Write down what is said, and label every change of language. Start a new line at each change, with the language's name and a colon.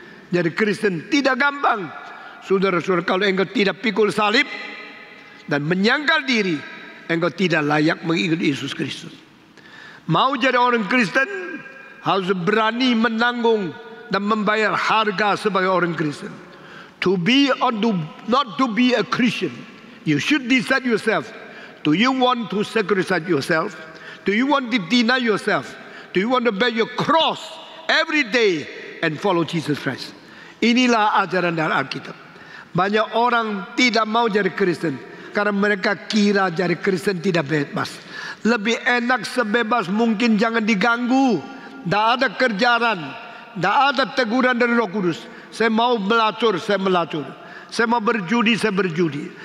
Indonesian: Jadi Kristen tidak gampang. Saudara-saudara, kalau engkau tidak pikul salib dan menyangkal diri, engkau tidak layak mengikuti Yesus Kristus. Mau jadi orang Kristen, harus berani menanggung dan membayar harga sebagai orang Kristen.
English: To be or not to be a Christian, you should decide yourself. Do you want to sacrifice yourself? Do you want to deny yourself? Do you want to bear your cross every day and follow Jesus Christ?
Indonesian: Inilah ajaran dari Alkitab. Banyak orang tidak mau jadi Kristen karena mereka kira jadi Kristen tidak bebas. Lebih enak sebebas mungkin, jangan diganggu. Tidak ada kerjaan, tidak ada teguran dari Roh Kudus. Saya mau melacur, saya melacur. Saya mau berjudi, saya berjudi.